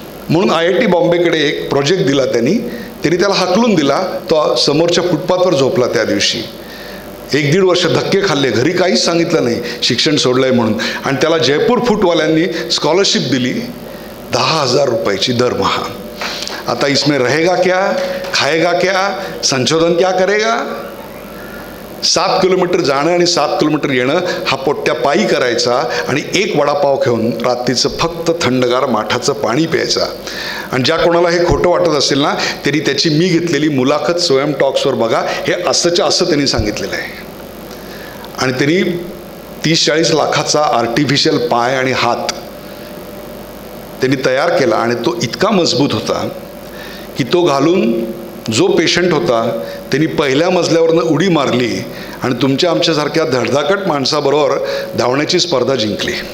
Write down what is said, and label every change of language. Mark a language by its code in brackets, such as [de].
[mr] म्हणून IIT बॉम्बेकडे एक project दिला त्यांनी त्याला हाकलून दिला. तो समोरच्या फुटपाथवर झोपला त्या दिवशी. 1-1.5 वर्ष धक्के खाल्ले, घरी काहीच सांगितलं नाही शिक्षण सोडलंय म्हणून. आणि त्याला जयपूर फूटवाल्यांनी स्कॉलरशिप दिली 10,000 रुपयाची दरमहा. [hi] आता इसमें रहेगा क्या, खाएगा क्या, संशोधन क्या करेगा. [mr] 7 किलोमीटर जाणं आणि 7 किलोमीटर येणं हा पोट्ट्या पायी करायचा आणि एक वडापाव घेऊन रात्रीचं फक्त थंडगार माठाचं पाणी प्यायचा. आणि ज्या कोणाला हे खोटं वाटत असेल ना, त्यांनी त्याची मी घेतलेली मुलाखत स्वयं टॉक्सवर बघा. हे असंच्या असं त्यांनी सांगितलेलं आहे. आणि त्यांनी 30-40 लाखाचा आर्टिफिशियल पाय आणि हात त्यांनी तयार केला आणि तो इतका मजबूत होता की तो घालून जो पेशंट होता त्यांनी पहिल्या मजल्यावरनं उडी मारली आणि तुमच्या आमच्यासारख्या धडधाकट माणसाबरोबर धावण्याची स्पर्धा जिंकली.